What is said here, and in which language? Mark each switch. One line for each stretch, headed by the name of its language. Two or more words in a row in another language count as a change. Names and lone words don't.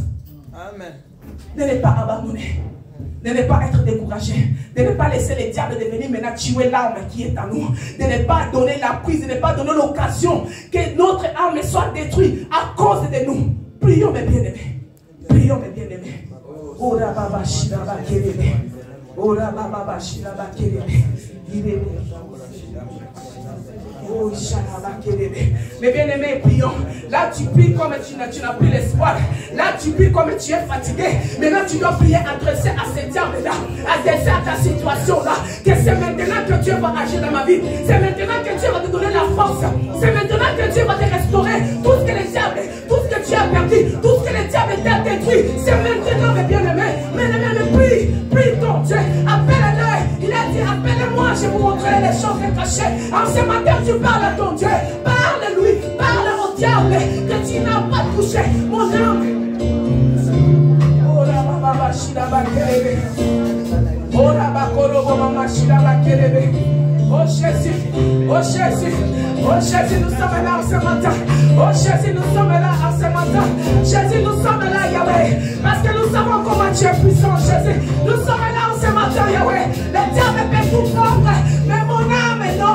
French: Amen. De ne pas abandonner. De ne pas être découragé, de ne pas laisser le diable devenir maintenant tuer l'âme qui est en nous, de ne pas donner la prise, de ne pas donner l'occasion que notre âme soit détruite à cause de nous. Prions mes bien-aimés, prions mes bien-aimés. Ora baba shiraba kerebe, ora baba shiraba kerebe, oh shalaba kerebe. Mes bien-aimés, prions. Là, tu pries comme tu n'as plus l'espoir. Là, tu pries comme tu es fatigué. Maintenant, tu dois prier adressé à ce diable-là, adressé à ta situation-là. Que c'est maintenant que Dieu va agir dans ma vie. C'est maintenant que Dieu va te donner la force. C'est maintenant que Dieu va te restaurer tout ce que le diable, tout ce que tu as perdu, tout ce que le diable t'a détruit. C'est maintenant, mes bien-aimés. Prie, prie ton Dieu. Appelle-le. Il a dit, appelle-moi, je vous montrerai les choses cachées. En ce matin, tu parles à ton Dieu. Parle-lui, parle au diable que tu n'as pas touché mon âme. Oh la baba shiraba kerebe. Oh la bakoro mama shiraba kerebe. Oh Jésus, oh Jésus, oh Jésus, nous sommes là en ce matin. Oh Jésus, nous sommes là en ce matin. Jésus, nous sommes là, Yahweh, parce que nous savons comment tu es puissant, Jésus. Nous sommes là en ce matin, Yahweh. Le diable peut tout prendre, mais mon âme, non.